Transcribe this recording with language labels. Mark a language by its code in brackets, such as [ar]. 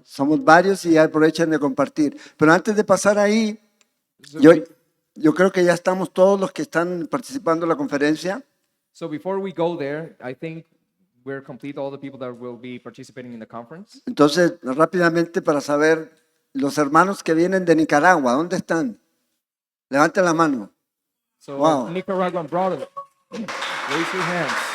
[es] Somos varios y aprovechen de compartir. Pero antes de pasar ahí, [en] So, [es] yo creo que ya estamos todos los que están participando en la conferencia. [en] so before we go there, I think we're complete, all the people that will be participating in the conference. [es] Entonces, rápidamente para saber, los hermanos que vienen de Nicaragua, ¿dónde están? Levanten la mano. [en] So Wow. Nicaraguan brothers, raise your hands.